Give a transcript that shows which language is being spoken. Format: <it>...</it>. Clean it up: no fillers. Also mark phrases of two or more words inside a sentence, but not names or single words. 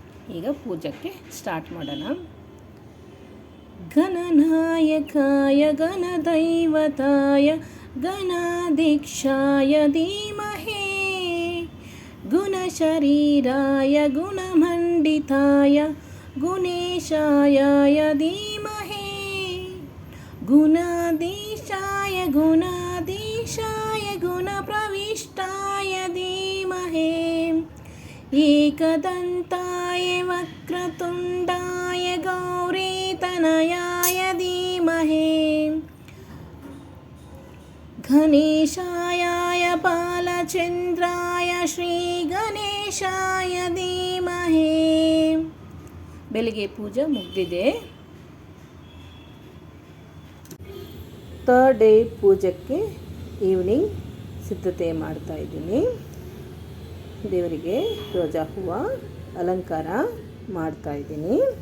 <kn>ಈಗ ಪೂಜಕ್ಕೆ ಸ್ಟಾರ್ಟ್ ಮಾಡೋಣ.</kn> <sa>ಗಣನಾಯಕಾಯ ಗಣದೈವತಾಯ ಗಣಾಧೀಕ್ಷಾಯ ಧೀಮಹಿ ಗುಣಶರೀರಾಯ ಗುಣಮಂಡಿತಾಯ ಗುಣೇಶಾಯ ಧೀಮಹಿ ಗುಣಾಧೀಶಾಯ ಗುಣಾಧೀಶಾಯ ಗುಣಪ್ರವಿಷ್ಟಾಯ ಧೀಮಹಿ एकदन्ताय वक्रतुण्डाय गौरीतनयाय धीमहि गणेशाय बालचन्द्राय श्रीगणेशाय धीमहि.</sa> <kn>ಬೆಳಿಗ್ಗೆ ಪೂಜೆ ಮುಗಿದಿದೆ.</kn> <en>third day</en> <kn>ಪೂಜಕ್ಕೆ ಈವ್ನಿಂಗ್ ಸಿದ್ಧತೆ ಮಾಡ್ತಾ ಇದ್ದೀನಿ. ದೇವರಿಗೆ ರೋಜಾ ಹೂವು ಅಲಂಕಾರ ಮಾಡ್ತಾ ಇದ್ದೀನಿ.</kn>